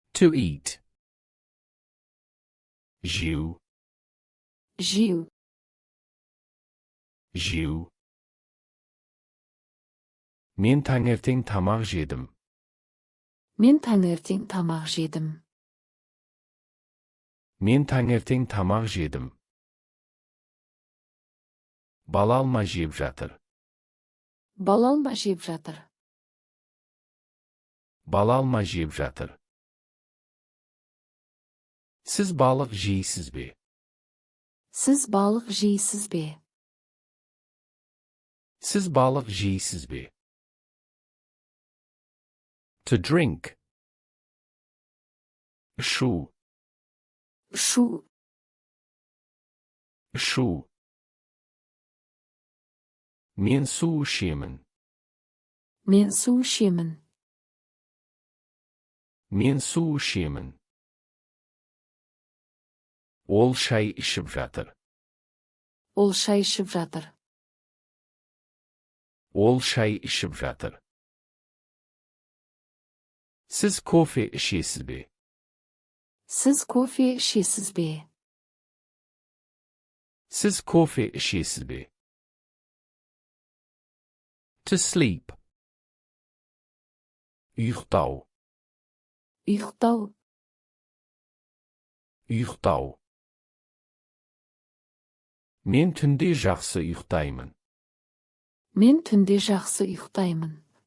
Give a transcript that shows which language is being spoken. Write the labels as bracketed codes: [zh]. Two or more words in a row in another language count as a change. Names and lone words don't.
[en] To eat. [kk] Жеу. Жеу. Жеу. Мен таңертең тамақ жедім. Мен таңертең тамақ жедім. Мен таңертең тамақ жедім. Бала алма жеп жатыр. Бала алма жеп жатыр. Бала алма жеп жатыр. Сіз балық жейсіз бе? Сіз балық жейсіз бе? Сіз балық жейсіз бе? [en] To drink. [kk] Ішу. Ішу. Ішу. Мен су ішемін. Мен су ішемін. Мен су ішемін. Ол шай ішіп жатыр. Ол шай ішіп жатыр. Ол шай ішіп жатыр. Сіз кофе ішесіз бе? Сіз кофе ішесіз бе? Сіз кофе ішесіз бе? [en] To sleep. [kk] Ұйықтау. Ұйықтау. Ұйықтау. Мен түнде жақсы ұйықтаймын. Мен түнде жақсы ұйықтаймын.